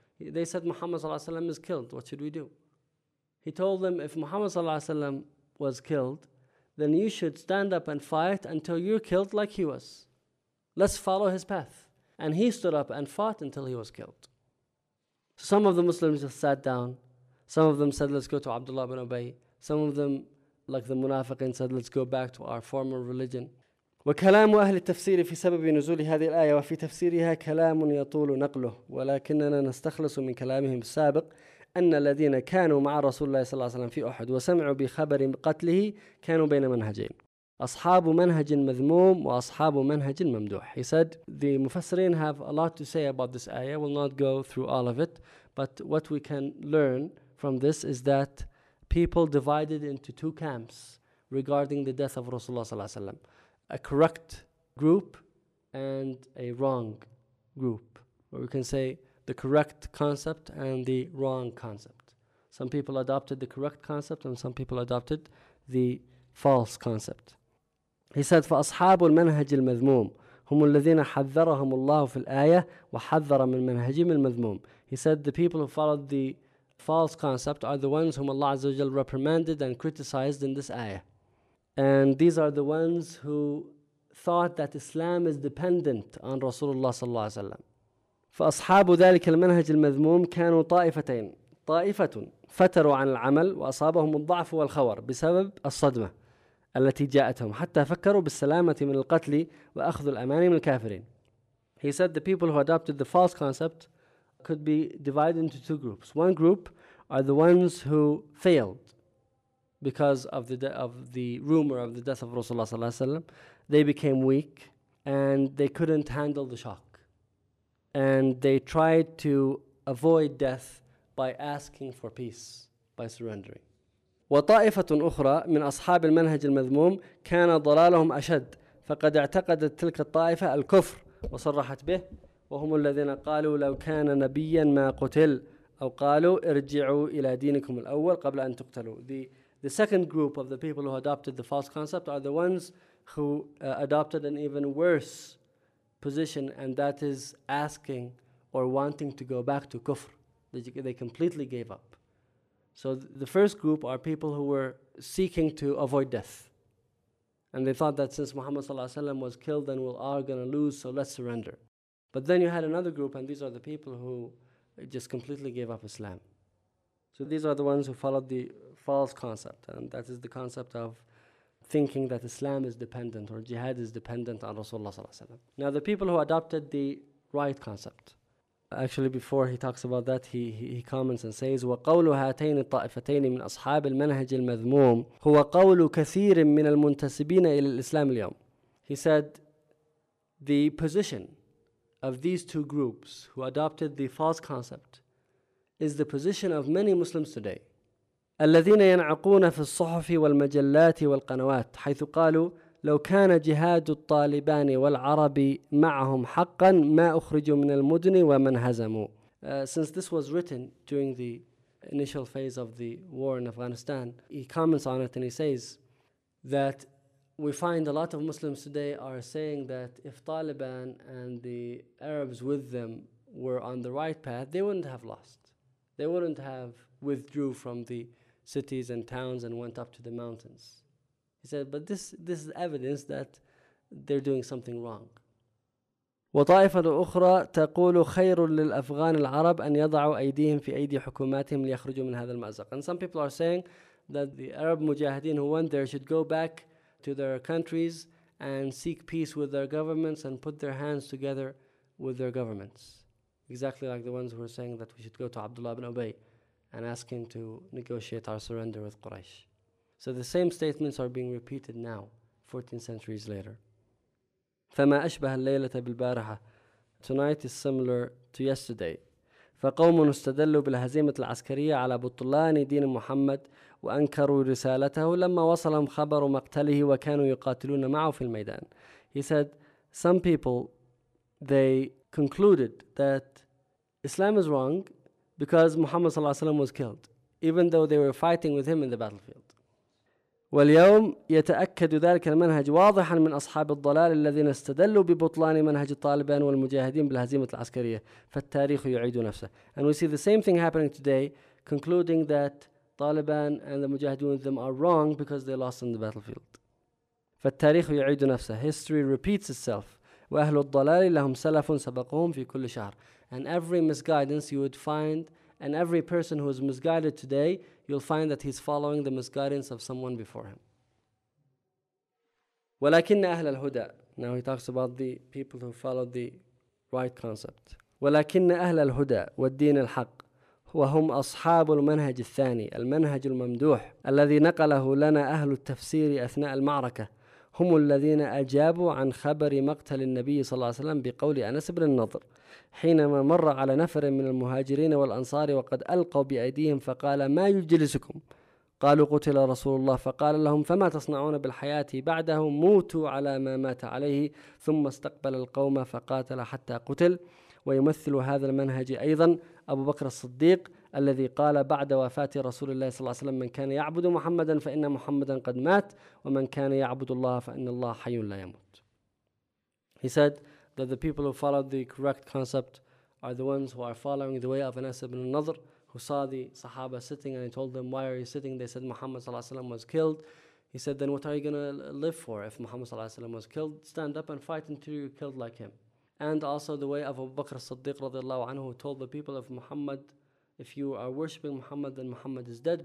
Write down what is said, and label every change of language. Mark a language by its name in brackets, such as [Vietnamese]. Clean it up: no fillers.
[English] They said, Muhammad sallallahu alayhi wa sallam is killed. What should we do? He told them, if Muhammad sallallahu alayhi wa sallam was killed, then you should stand up and fight until you're killed like he was. Let's follow his path. And he stood up and fought until he was killed. Some of the Muslims just sat down. Some of them said, let's go to Abdullah ibn Ubay. Some of them, like the munafiqin, said, let's go back to our former religion. [Arabic] وكلام أهل التفسير في سبب نزول هذه الآية وفي تفسيرها كلام يطول نقله ولكننا نستخلص من كلامهم السابق أن الذين كانوا مع رسول الله صلى الله عليه وسلم في أحد وسمعوا بخبر قتله كانوا بين منهجين. أصحاب منهج مذموم وأصحاب منهج ممدوح. [English] He said the Mufassirin have a lot to say about this ayah. We'll not go through all of it, but what we can learn from this is that people divided into two camps regarding the death of Rasulullah صلى الله عليه وسلم: a correct group and a wrong group. Or we can say the correct concept and the wrong concept. Some people adopted the correct concept and some people adopted the false concept. He said, [Arabic] فَأَصْحَابُ الْمَنْهَجِ الْمَذْمُومِ هُمُ الَّذِينَ حَذَّرَهُمُ اللَّهُ فِي الْآيَةِ وَحَذَّرَ مِنْ مَنْهَجِهِمِ الْمَذْمُومِ. [English] He said, the people who followed the false concept are the ones whom Allah Azza wa Jalla reprimanded and criticized in this ayah. And these are the ones who thought that Islam is dependent on Rasulullah صلى الله عليه وسلم. [Arabic] فَأَصْحَابُ ذَلِكَ الْمَنْهَجِ الْمَذْمُومِ كَانُوا طَائِفَتَيْن طَائِفَةٌ فَتَرُوا عَنِ الْعَمَلِ وَأَصَابَهُمُ الضَّعْفُ وَالْخَوَرُ بِسَبَبِ الصَّدْمَةِ التي جاءتهم حتى فكروا بالسلامة من القتل وأخذوا الأمان من الكافرين. [English] He said the people who adopted the false concept could be divided into two groups. One group are the ones who failed because of the rumor of the death of Rasulullah صلى الله عليه وسلم. They became weak and they couldn't handle the shock. And they tried to avoid death by asking for peace, by surrendering. [Arabic] وطائفة أخرى من أصحاب المنهج المذموم كان ضلالهم أشد فقد اعتقدت تلك الطائفة الكفر وصرحت به وهم الذين قالوا لو كان نبيا ما قتل أو قالوا ارجعوا إلى دينكم الأول قبل أن تقتلوا. [English] The second group of the people who adopted the false concept are the ones who adopted an even worse position, and that is asking or wanting to go back to kufr. They completely gave up. So the first group are people who were seeking to avoid death. And they thought that since Muhammad صلى الله عليه وسلم was killed, then we're all going to lose, so let's surrender. But then you had another group, and these are the people who just completely gave up Islam. So these are the ones who followed the false concept, and that is the concept of thinking that Islam is dependent or jihad is dependent on Rasulullah صلى الله عليه وسلم. Now the people who adopted the right concept, actually, before he talks about that, he comments and says, [Arabic] وَقَوْلُ هَاتَيْنِ الطَّائِفَتَيْنِ مِنْ أَصْحَابِ الْمَنْهَجِ الْمَذْمُومِ هُوَ قَوْلُ كَثِيرٍ مِنَ الْمُنْتَسِبِينَ إِلَى الْإِسْلَامِ الْيَوْمِ. [English] He said, the position of these two groups who adopted the false concept is the position of many Muslims today. [Arabic] الَّذِينَ يَنْعَقُونَ فِي الصُّحُفِ وَالْمَجَلَّاتِ وَالْقَنَوَاتِ حَيْثُ قَالُوا لو كان جهاد الطالبان والعربي معهم حقا ما أخرجوا من المدن ومن هزموا. [English] Since this was written during the initial phase of the war in Afghanistan, he comments on it and he says that we find a lot of Muslims today are saying that if Taliban and the Arabs with them were on the right path, they wouldn't have lost. They wouldn't have withdrew from the cities and towns and went up to the mountains. He said, but this is evidence that they're doing something wrong. [Arabic] وطائفة أخرى تقول خير للأفغان العرب أن يضعوا أيديهم في أيدي حكوماتهم ليخرجوا من هذا المأزق. [English] And some people are saying that the Arab Mujahideen who went there should go back to their countries and seek peace with their governments and put their hands together with their governments. Exactly like the ones who are saying that we should go to Abdullah ibn Ubay and ask him to negotiate our surrender with Quraysh. So the same statements are being repeated now, 14 centuries later. [Arabic] فَمَا أَشْبَهَ اللَّيْلَةَ بِالْبَارَحَةِ [English] Tonight is similar to yesterday. [Arabic] فَقَوْمٌ اسْتَدَلُّوا بِالْهَزِيمَةِ الْعَسْكَرِيَةِ عَلَى بُطْلَانِ دِينِ مُحَمَّدِ وَأَنْكَرُوا رِسَالَتَهُ لَمَّا وَصَلَهُمْ خَبَرُ مَقْتَلِهِ وَكَانُوا يُقَاتِلُونَ مَعُهُ فِي الْمَيْدَانِ. [English] He said, some people, they concluded that Islam is wrong because Muhammad صلى الله عليه وسلم was killed, even though they were fighting with him in the battlefield. [Arabic] واليوم يتأكد ذلك المنهج واضحا من أصحاب الضلال الذين استدلوا ببطلان منهج الطالبان والمجاهدين بالهزيمة العسكرية فالتاريخ يعيد نفسه. [English] And we see the same thing happening today, concluding that Taliban and the Mujahideen with them are wrong because they lost in the battlefield. [Arabic] فالتاريخ يعيد نفسه. [English] History repeats itself. [Arabic] وأهل الضلال لهم سلف سبقهم في كل شهر. [English] And every misguidance you would find, and every person who is misguided today, you'll find that he's following the misguidance of someone before him. [Arabic] ولكن أهل الهدى, [English] now he talks about the people who followed the right concept. [Arabic] ولكن أهل الهدى والدين الحق وهم أصحاب المنهج الثاني المنهج الممدوح الذي نقله لنا أهل التفسير أثناء المعركة هم الذين أجابوا عن خبر مقتل النبي صلى الله عليه وسلم بقول أنس بن النضر حينما مر على نفر من المهاجرين والأنصار وقد ألقوا بأيديهم فقال ما يجلسكم؟ قالوا قتل رسول الله. فقال لهم فما تصنعون بالحياة بعده؟ موتوا على ما مات عليه. ثم استقبل القوم فقاتل حتى قتل. ويمثل هذا المنهج أيضا أبو بكر الصديق الذي قال بعد وفاة رسول الله صلى الله عليه وسلم من كان يعبد محمدا فإن محمدا قد مات ومن كان يعبد الله فإن الله حي لا يموت. [English] He said that the people who followed the correct concept are the ones who are following the way of Anas ibn al-Nadr, who saw the Sahaba sitting and he told them, why are you sitting? They said, Muhammad sallallahu alayhi wa sallam was killed. He said, then what are you going to live for if Muhammad sallallahu alayhi wa sallam was killed? Stand up and fight until you're killed like him. And also the way of Abu Bakr as-Siddiq radiallahu anhu, who told the people of Muhammad, if you are worshipping Muhammad, then Muhammad is dead.